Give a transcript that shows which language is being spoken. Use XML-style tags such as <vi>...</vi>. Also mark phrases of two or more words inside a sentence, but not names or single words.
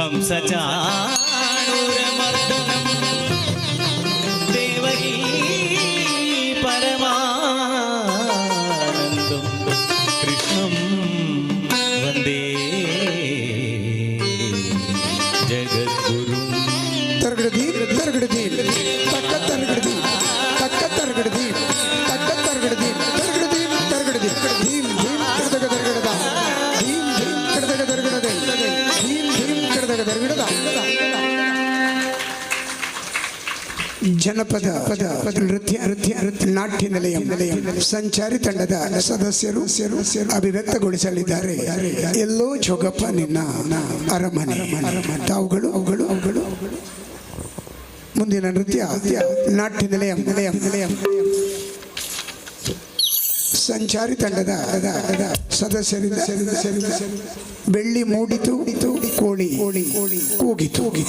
<sa>സചാണൂരമർദ്ദനം ദേവകീ പരമാനന്ദം കൃഷ്ണം വന്ദേ ജഗദ്ഗുരും. തർഗടദീം തർഗടദീം തക്ക തർഗടദീം തക്ക തർഗടദീം തക്ക തർഗടദീം തർഗടദീം തർഗടദീം ധീം ധീം കൃതക തർഗടദ ധീം ധീം കൃതക തർഗടദ ധീം ധീം കൃതക തർഗടദ.</sa> <kn>ಜನಪದ ನೃತ್ಯ ನಾಟ್ಯ ನಿಲಯ ಸಂಚಾರಿ ತಂಡದ ಸದಸ್ಯರು ಅಭಿವ್ಯಕ್ತಗೊಳಿಸಲಿದ್ದಾರೆ. ಎಲ್ಲೋ ಜೋಗಪ್ಪ ನಿನ್ನ ಅರಮನೆ. ಅವುಗಳು ಮುಂದಿನ ನೃತ್ಯ ನಾಟ್ಯ ನಿಲಯ ಸಂಚಾರಿ ತಂಡದ ಸದಸ್ಯರಿಂದ ಬೆಳ್ಳಿ ಮೂಡಿತು ಕೋಳಿ ಕೂಗಿತು.</kn>